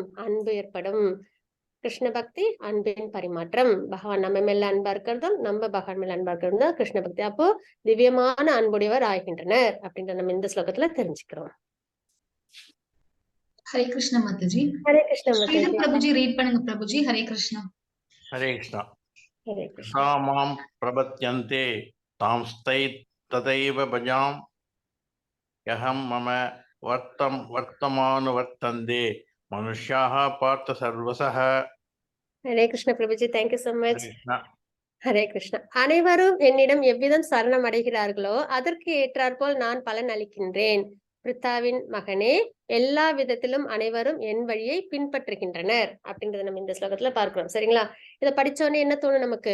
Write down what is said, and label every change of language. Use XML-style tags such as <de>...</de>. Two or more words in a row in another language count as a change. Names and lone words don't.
<ta>அன்பு ஏற்படும். கிருஷ்ண பக்தி அன்பின் பரிமாற்றம். பகவான் நம்ம மேல அன்பா இருக்கிறதும் நம்ம பகவான் மேல அன்பா இருக்கிறதும் தான் கிருஷ்ண பக்தி. அப்போ திவ்யமான அன்புடையவர் ஆகின்றனர் அப்படின்ற நம்ம இந்த ஸ்லோகத்துல தெரிஞ்சுக்கிறோம். ஹரே கிருஷ்ண மாதாஜி. ஹரே கிருஷ்ண ஸ்ரீதர் மாதாஜி. பிரபுஜி ரீட் பண்ணுங்க பிரபுஜி. ஹரே கிருஷ்ணா.</ta> <hi>हरे कृष्ण।</hi> <ta>ஹரே கிருஷ்ண.</ta> <sa>सा मां प्रपद्यन्ते तांस्तै तदैव भजां यहं मम वर्तमानुवर्तन्ते मनुष्याः पार्थ सर्वशः।</sa> <ta>ஹரே கிருஷ்ண பிரபுஜி,</ta> <en>தேங்க்யூ so much.</en> <hi>कृष्ण।</hi> <ta>ஹரே கிருஷ்ணா. அனைவரும் என்னிடம் எவ்விதம் சரணம் அடைகிறார்களோ அதற்கு ஏற்றாற்போல் நான் பலன் அளிக்கின்றேன். பிருத்தாவின் மகனே, எல்லா விதத்திலும் அனைவரும் என் வழியை பின்பற்றுகின்றனர் அப்படின்றத நம்ம இந்த ஸ்லோகத்துல பார்க்கிறோம். சரிங்களா? இதை படிச்சோடனே என்ன தோணும் நமக்கு?</ta>